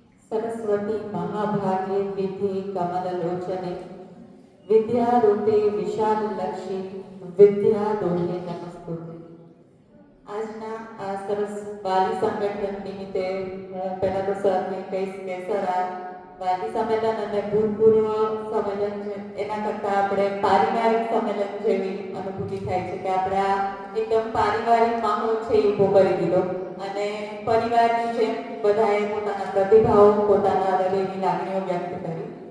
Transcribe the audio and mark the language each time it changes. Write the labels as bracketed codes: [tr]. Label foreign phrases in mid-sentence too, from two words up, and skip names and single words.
[sa] सरस्वती महाभागे विधि कमललोचने विद्यारूपे विशाललक्षी विद्यादोहे नमस्तुते। [gu] આજના આ સરસ વાલી સંગઠન નિમિત્તે હું પહેલા તો સરને કહીશ કે સર આ વાલી સંમેલન અને ભૂતપૂર્વ સંમેલન છે એના કરતાં આપણે પારિવારિક સંમેલન જેવી અનુભૂતિ થાય છે કે આપણે આ એકદમ પારિવારિક માહોલ છે એ ઊભો કરી દીધો અને પરિવારની જેમ બધાએ પોતાના પ્રતિભાવો પોતાના હૃદયની લાગણીઓ વ્યક્ત કરી.